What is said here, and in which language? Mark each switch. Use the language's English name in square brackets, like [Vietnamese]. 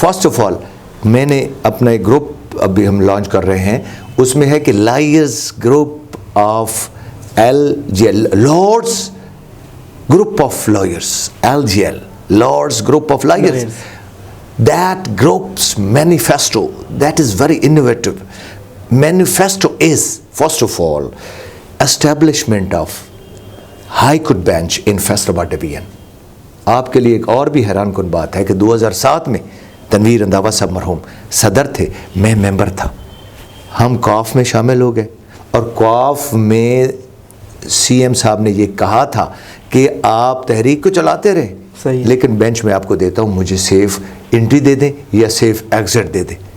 [Urdu] First of all میں نے اپنا ایک گروپ ابھی ہم لانچ کر رہے ہیں، اس میں ہے کہ lawyers group of LGL، Lords group of lawyers, LGL، Lords group of lawyers. [English] That group's manifesto, that is very innovative. Manifesto is, first of all, establishment of High Court bench in Faisalabad division. [Urdu] آپ کے لیے ایک اور بھی حیران کن بات ہے کہ 2007 میں تنویر رنداوا صاحب مرحوم صدر تھے، میں ممبر تھا. ہم کاف میں شامل ہو گئے، اور کاف میں CM صاحب نے یہ کہا تھا کہ آپ تحریک کو چلاتے رہیں، لیکن بینچ میں آپ کو دیتا ہوں، مجھے سیف انٹری دے دیں یا سیف ایگزٹ دے دیں.